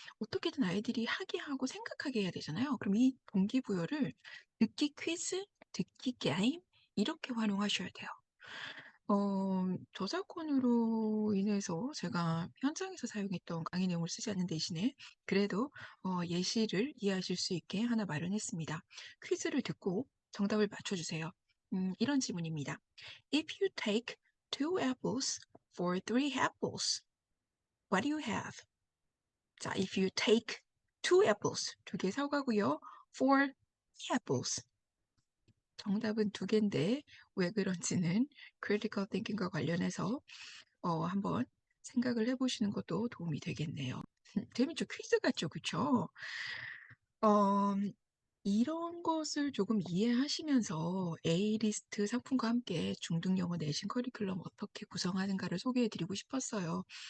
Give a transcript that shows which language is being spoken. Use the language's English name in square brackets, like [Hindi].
[Korean] 어떻게든 아이들이 하게 하고 생각하게 해야 되잖아요. 그럼 이 동기부여를 듣기 퀴즈, 듣기 게임 이렇게 활용하셔야 돼요. 저작권으로 인해서 제가 현장에서 사용했던 강의 내용을 쓰지 않는 대신에 그래도 예시를 이해하실 수 있게 하나 마련했습니다. 퀴즈를 듣고 정답을 맞춰주세요. 이런 질문입니다. [English] If you take two apples for three apples, what do you have? [Korean] 자, [English] if you take two apples, [Korean] 두 개 사과고요. [English] For three apples, [Korean] 정답은 두 개인데 왜 그런지는 critical thinking과 관련해서 한번 생각을 해보시는 것도 도움이 되겠네요. 재밌죠? 퀴즈 같죠? 그쵸? 어, 이런 것을 조금 이해하시면서 A리스트 상품과 함께 중등 영어 내신 커리큘럼 어떻게 구성하는가를 소개해 드리고 싶었어요.